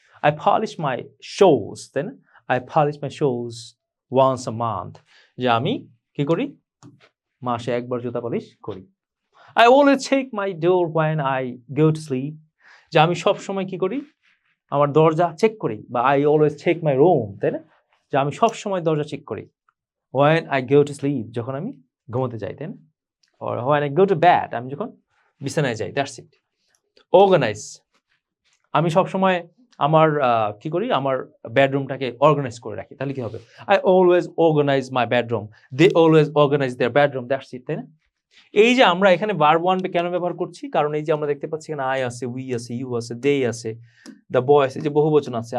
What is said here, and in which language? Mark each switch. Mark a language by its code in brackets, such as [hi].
[en] I polish my shoes, [bn] তাই না? [en] I polish my shoes once a month, [bn] যে আমি কি করি, মাসে একবার জুতা পালিশ করি। [en] I always check my door when I go to sleep, [bn] যে আমি সবসময় কি করি, আমার দরজা চেক করি, বা [en] I always check my room, [bn] তাই না, যে আমি সবসময় দরজা চেক করি। [en] when I go to sleep, [bn] যখন আমি ঘুমোতে যাই, তাই না? [en] or when I go to bed, [bn] আমি যখন বিছানায় যাই। [en] That's it. [bn] অর্গানাইজ, আমি সবসময় আমার কি করি, আমার বেডরুমটাকে অর্গানাইজ করে রাখি, তাহলে কি হবে? [en] I always organise my bedroom, they always organise their bedroom. That's it, [bn] তাই না? এই যে আমরা এখানে ভার্ব ওয়ান কেন ব্যবহার করছি, কারণ এই যে আমরা দেখতে পাচ্ছি এখানে আই আছে, উই আছে, ইউ আছে, দে আছে, দ্য বয় আছে, যে বহুবচন আছে।